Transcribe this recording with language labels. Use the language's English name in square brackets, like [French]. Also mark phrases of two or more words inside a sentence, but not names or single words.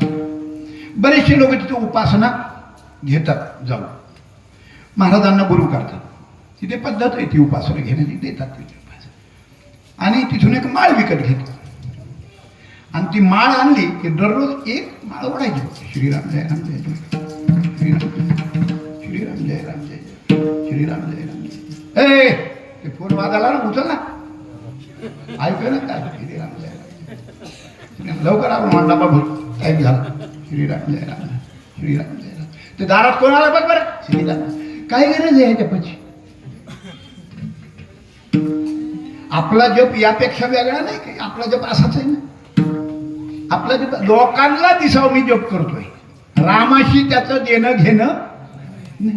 [Marathi] बरेचसे लोक तिथे उपासना घेतात जाऊन, महाराजांना गुरु करतात. तिथे पद्धत आहे ती उपासना घेण्याची, देतात तिथे उपासना. आणि तिथून एक माळ विकत घेतात आणि ती माळ आणली की दररोज एक माळ ओढायची. श्रीराम जय राम जय जय श्रीराम, श्रीराम जय राम जय जय श्रीराम जय राम जय. ते फोन वाजाला ना, उचल ना, ऐकू ना काय श्रीराम जय राम. लवकर आपण मांडा बाबू टाईम झाला. श्रीराम जय राम श्रीराम जय राम. ते दारात कोण आला बघ बरं. श्रीराम. काय गरज आहे जपाची? आपला जप यापेक्षा वेगळा नाही काही. आपला जप असाच आहे ना. आपला जप लोकांना दिसावं मी जप करतोय, रामाशी त्याचं देणं घेणं नाही.